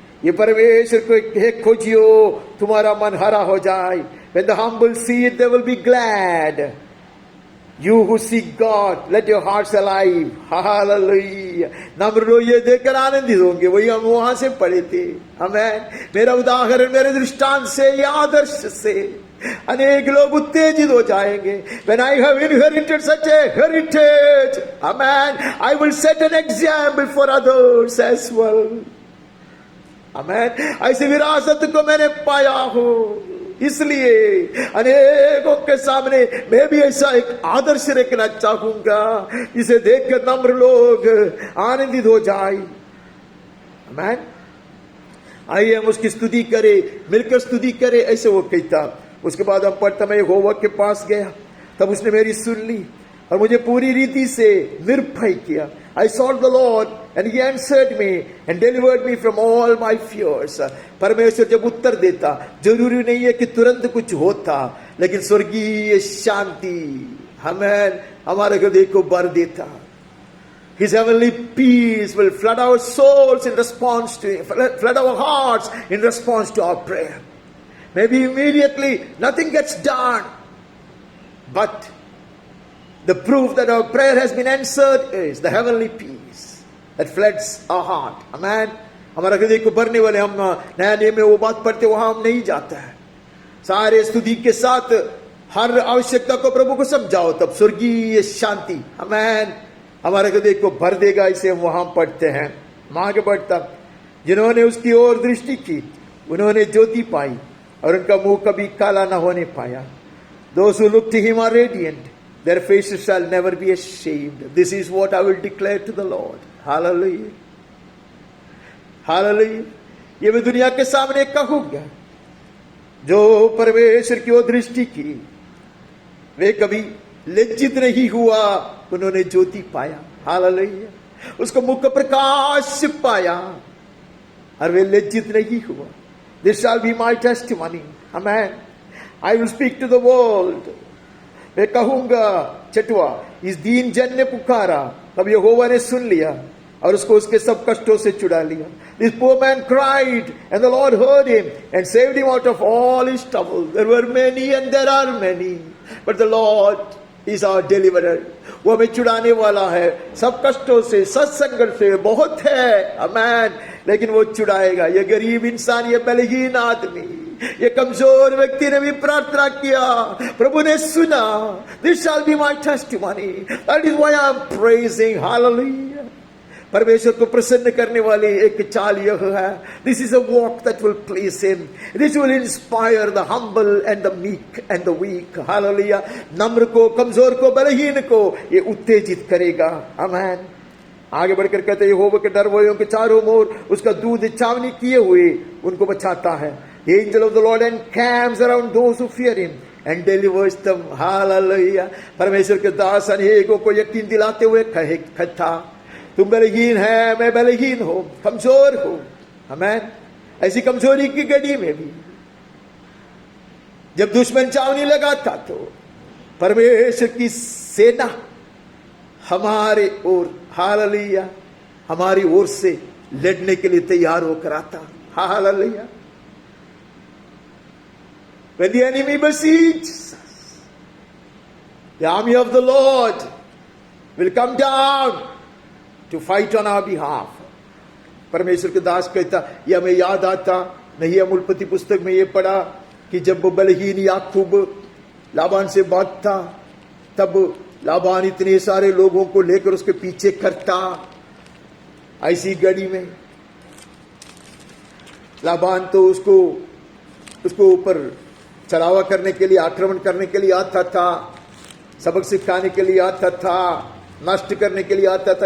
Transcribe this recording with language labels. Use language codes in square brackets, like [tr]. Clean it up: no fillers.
[hi] ये परमेश्वर को खोजियो, तुम्हारा मन हरा हो जाए। [en] When the humble see it, they will be glad. You who seek God, let your hearts alive. Hallelujah. [hi] नम्र लोग ये देखकर आनंदित होंगे। वही हम वहां से पढ़े थे। आमेन। मेरा उदाहरण मेरे दृष्टांत से या आदर्श से अनेक लोग उत्तेजित हो जाएंगे। [en] When I have inherited such a heritage, amen, I will set an example for others as well. Amen. [hi] ऐसी विरासत को मैंने पाया हो, इसलिए अनेकों के सामने मैं भी ऐसा एक आदर्श रखना चाहूंगा, इसे देखकर नम्र लोग आनंदित हो जाए। आमेन। आइए हम उसकी स्तुति करें, मिलकर स्तुति करें, ऐसे वो कहता। उसके बाद हम पढ़ता, मैं यहोवा के पास गया, तब उसने मेरी सुन ली और मुझे पूरी रीति से निर्भय किया। [en] I sought the Lord and He answered me and delivered me from all my fears. [hi] परमेश्वर जब उत्तर देता, जरूरी नहीं है कि तुरंत कुछ होता, लेकिन स्वर्गीय शांति हमें हमारे हृदय को भर देता। [en] His heavenly peace will flood our souls in response to, flood our hearts in response to our prayer. Maybe immediately nothing gets done, but the proof that our prayer has been answered is the heavenly peace that floods our heart. Amen. [hi] हमारा हृदय को भरने वाले, हम नया नियम में वो बात पढ़ते, वहां हम नहीं जाते हैं। सारे स्तुति के साथ हर आवश्यकता को प्रभु को समझाओ, तब स्वर्गीय शांति अमेन हमारे हृदय को भर देगा। इसे हम वहां पढ़ते हैं। मां के पढ़ता, जिन्होंने उसकी ओर दृष्टि की उन्होंने ज्योति पाई और उनका मुंह कभी काला न होने पाया। [en] Those who look to Him are radiant, their faces shall never be ashamed. This is what I will declare to the Lord. Hallelujah. Hallelujah. [hi] ये मैं दुनिया के सामने कहूंगा, जो परमेश्वर की ओर दृष्टि की वे कभी लज्जित नहीं हुआ, उन्होंने ज्योति पाया। हालेलुया। उसको मुख प्रकाश पाया और वे लज्जित नहीं हुआ। [en] This shall be my testimony. Amen. I will speak to the world. [hi] मैं कहूंगा, चटवा, इस दीन जन ने पुकारा, तब यहोवा ने सुन लिया और उसको उसके सब कष्टों से छुड़ा लिया। [en] This poor man cried and the Lord heard him and saved him out of all his trouble. There were many and there are many, but the Lord is our deliverer. [hi] वो हमें छुड़ाने वाला है सब कष्टों से, सत्संग से बहुत है। आमेन। लेकिन वो छुड़ाएगा। ये गरीब इंसान, ये बलहीन आदमी, ये कमजोर व्यक्ति ने भी प्रार्थना किया, प्रभु ने सुना। [en] This shall be my testimony. That is why I am praising. Hallelujah. [hi] परमेश्वर को प्रसन्न करने वाली एक चाल यह है, [en] This is a walk that will please him, this will inspire the humble and the meek and the weak. Hallelujah. [hi] नम्र को, कमजोर को, बलहीन को ये उत्तेजित करेगा। आमेन। आगे बढ़कर कहते हैं, यहोवा के डरवों के चारों ओर उसका दूध छावनी किए हुए उनको बचाता है। [en] The angel of the Lord encamps around those who fear him and delivers them. Hallelujah. [hi] परमेश्वर के दास अनेकों को यकीन दिलाते हुए कहता, तुम बलहीन है, मैं बलहीन हूं, कमजोर हूं। आमेन। ऐसी कमजोरी की घड़ी में भी जब दुश्मन चावनी लगाता, तो परमेश्वर की सेना हमारे ओर, हालेलुया, हमारी ओर से लड़ने के लिए तैयार होकर आता। Hallelujah. [en] When the enemy besieges us, the army of the Lord will come down to fight on our behalf. [hi] परमेश्वर के दास कहता, यह हमें याद आता, नहीं हम उत्पत्ति पुस्तक में ये पढ़ा कि जब बलहीन याकूब लाबान से भागता, तब लाबान इतने सारे लोगों को लेकर उसके पीछे करता। ऐसी घड़ी में लाबान तो उसको ऊपर चढ़ावा करने के लिए, आक्रमण करने के लिए आता था, सबक सिखाने के लिए आता था, नष्ट करने के लिए आता था।